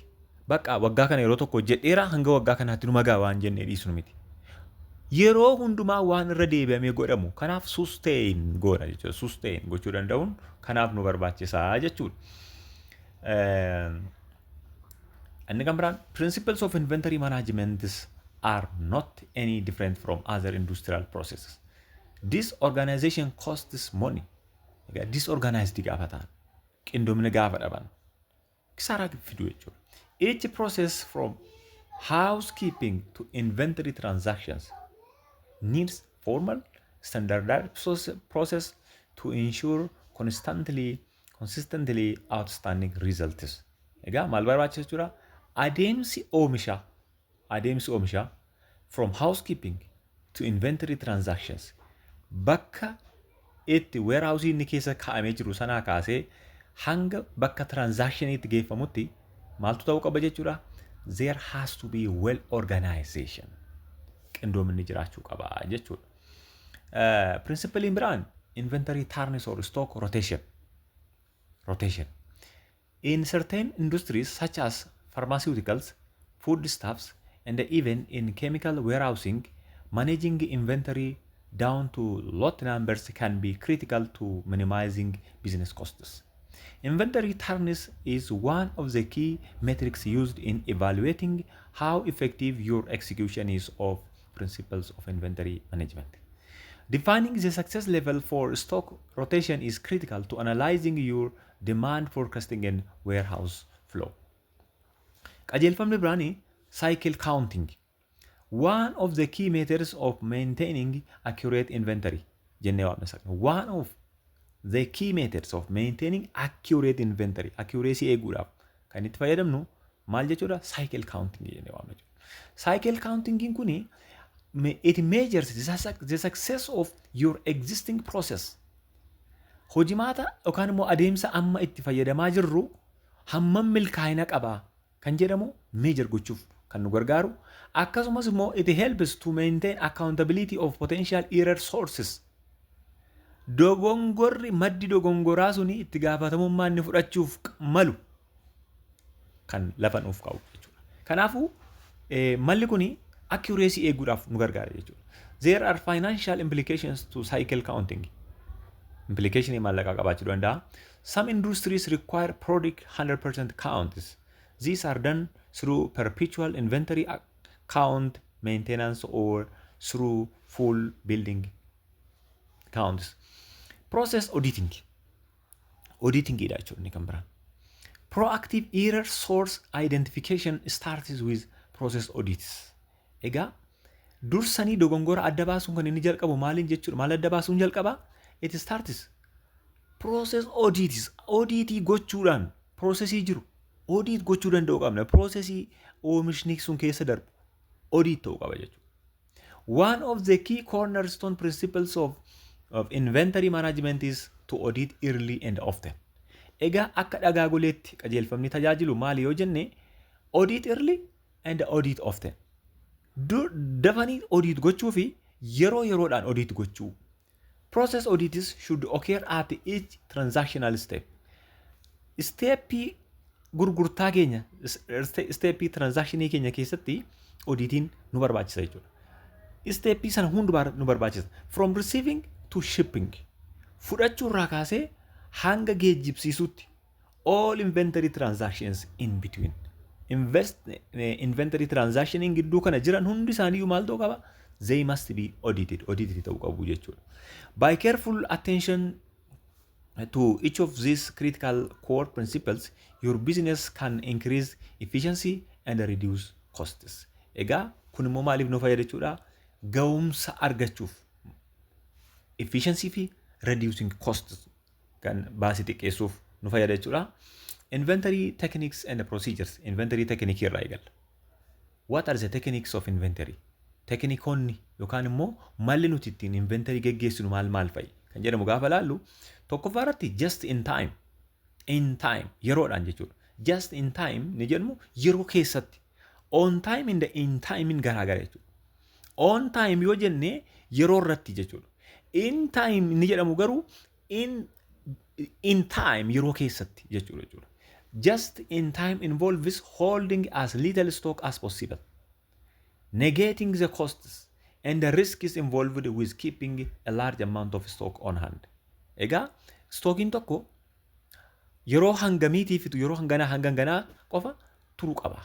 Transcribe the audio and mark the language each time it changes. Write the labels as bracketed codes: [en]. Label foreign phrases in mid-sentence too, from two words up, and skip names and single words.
[om] Bakka waggaa kana yeroo tokko jedheera hanga waggaa kanaatti nu magaa waan jennee dhiisnu miti. Yeroo hundumaa waan irra deebi'amee godhamu kanaaf sustain goona jechuudha. Sustain gochuu danda'uun kanaaf nu barbaachisaa jechuudha. Inni kan biraan [en] principles of inventory management are not any different from other industrial processes. Disorganization costs money. [om] Disorganized gaafa ta'an qindoomina gaafa dhaban kisaaraa fiduu jechuudha. [en] Each process from housekeeping to inventory transactions needs formal standardized process to ensure consistently outstanding results. [om] Egaa maal barbaachisa jechuudha? Adeemsi oomishaa [en] from housekeeping to inventory transactions [om] bakka itti warehouse inni keessa kaa'amee jiru sanaa kaasee hanga bakka transactioniitti geeffamutti maaltu ta'uu qaba jechuudha? [en] There has to be well organization. [om] Qindoominni jiraachuu qaba jechuudha. Principaliin biraan [en] inventory turns or stock rotation. In certain industries such as pharmaceuticals, foodstuffs, and even in chemical warehousing, managing inventory down to lot numbers can be critical to minimizing business costs. Inventory turns is one of the key metrics used in evaluating how effective your execution is of principles of inventory management. Defining the success level for stock rotation is critical to analyzing your demand forecasting and warehouse flow. [om] Qajeelfamni biraanii [en] cycle counting. One of the key methods of maintaining accurate inventory. One of the key methods of maintaining accurate inventory. [om] Accuracy eeguudhaaf kan itti fayyadamnu maal jechuudha? [en] Cycle counting [om] jennee waamna jechuudha. [en] Cycle counting kuni it measures the success of your existing process. [om] Hojimaata yookaan immoo adeemsa amma itti fayyadamaa jirru hammam milkaa'ina qabaa kan jedhamu measure gochuuf kan nu gargaaru. Akkasumas immoo [en] it helps to maintain accountability of potential error sources. [om] Dogongorri maddi dogongoraa suni itti gaafatamummaa inni fudhachuuf malu kan lafa nuuf kaa'u jechuudha. Kanaafuu malli kuni accuracy eeguudhaaf nu gargaara jechuudha. [en] There are financial implications to cycle counting. [om] Implication maallaqaa qabaachuu danda'a. [en] Some industries require product 100% counts. These are done through perpetual inventory count maintenance or through full building counts. Process auditing. [om] Auditing idha jechuudha inni kan biraan. [en] Proactive error source identification starts with process audits. [om] Egaa dursanii dogongora adda baasuun kan inni jalqabu maaliin jechuudha? Maal adda baasuun jalqaba? [en] It starts process audits. [om] Auditii gochuudhaan processii jiru audit gochuu danda'u qabna. Processii oomishni sun keessa darbu audit ta'uu qaba jechuudha. [en] One of the key cornerstone principles of inventory management is to audit early and often. [om] Egaa akka dhagaa goleetti qajeelfamni tajaajilu maali yoo jenne [en] audit early and audit often. [om] Dafanii audit gochuu fi yeroo yeroodhaan audit gochuu. [en] Process audits should occur at each transactional step. [om] Steppii gurgurtaa keenya, steppii transactionii keenya keessatti auditiin nu barbaachisa jechuudha. Steppii sana hundumaa nu barbaachisa. [en] From receiving to shipping. [om] Fudhachuu irraa kaasee hanga geejjibsiisutti [en] all inventory transactions in between. [om] Inventory transactioning gidduu kana jiran hundi isaanii maal ta'uu qaba? [en] They must be audited. [om] Audited ta'uu qabu jechuudha. [en] By careful attention to each of these critical core principles, your business can increase efficiency and reduce costs. [om] Egaa kun immoo maaliif nu fayyada jechuudha? Ga'umsa argachuuf. Efficiency fi [en] reducing costs [om] kan baasii xiqqeessuuf nu fayyada jechuudha. [en] Inventory techniques and procedures. [om] Inventory technique irraa eegalla. [en] What are the techniques of inventory? [om] Teknikoonni yookaan immoo malli nuti ittiin inventory geggeessinu maal fa'i? Kan jedhamu gaafa laallu tokkoffaa irratti [en] just in time. In time [om] yeroodhaan jechuudha. [en] Just in time [om] ni jedhamu yeroo keessatti. [en] On time in the in time in [om] garaagara jechuudha. [en] On time [om] yoo jenne yeroo irratti jechuudha. [en] In time [om] ni jedhamu garuu [en] in time [om] yeroo keessatti jechuudha. [en] Just in time involves holding as little stock as possible, negating the costs and the risks involved with keeping a large amount of stock on hand. [om] Egaa stockiin tokko yeroo hangamiitii fitu yeroo hanganaa qofa turuu qaba.